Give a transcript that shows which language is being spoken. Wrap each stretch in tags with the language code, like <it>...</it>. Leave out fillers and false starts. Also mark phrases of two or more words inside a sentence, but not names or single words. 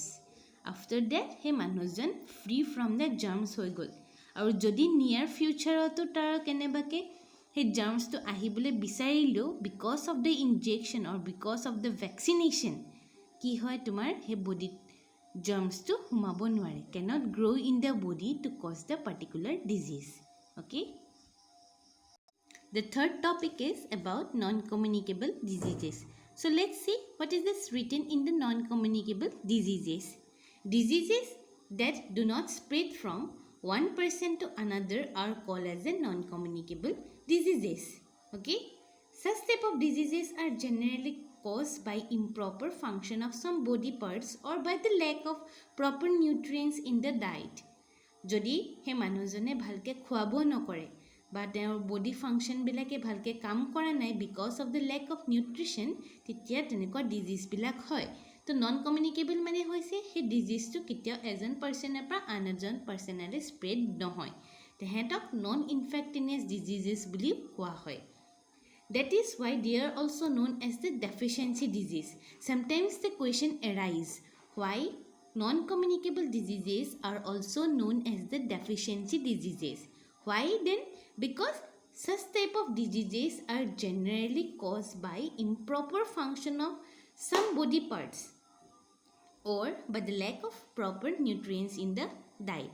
<en>After that</en> <as>সেই মানুহজন</as> <en>free from the germs</en> <as>হৈ গ'ল। আৰু যদি</as> <en>near future</en> <as>তাৰ কেনেবাকৈ সেই জাৰ্মছটো আহিবলৈ বিচাৰিলেও,</as> <en>because of the injection or because of the vaccination</en> <as>কি হয়, তোমাৰ সেই বডিত জাৰ্মছটো সোমাব নোৱাৰে,</as> <en>cannot grow in the body to cause the particular disease. অ'কে, the third topic is about non-communicable diseases. So let's see what is this written in the non-communicable diseases. Diseases that do not spread from one person to another are called as a non-communicable diseases. Okay, such type of diseases are generally caused by improper function of some body parts or by the lack of proper nutrients in the diet.</en> <as>যদি সেই মানুহজনে ভালকৈ খোৱাব নকৰে বা তেওঁৰ</as> <en>body functions</en> <as>ভালকৈ কাম কৰা নাই,</as> <en>because of the lack of nutrition,</en> <as>তেতিয়া তেনেকুৱা ডিজিজবিলাক হয়। তো</as> <en>non communicable</en> <as>মানে হৈছে সেই ডিজিজটো কেতিয়াও এজন পাৰ্চনৰ পৰা আন এজন পাৰ্চনলৈ স্প্ৰেড নহয়, তেহেঁতক</as> <en>non infectious diseases</en> <as>বুলি কোৱা হয়।</as> <en>That is why they are also known as the deficiency disease. Sometimes the question arises, why non-communicable diseases are also known as the deficiency diseases? Why then? Because such type of diseases are generally caused by improper function of some body parts or by the lack of proper nutrients in the diet.</en>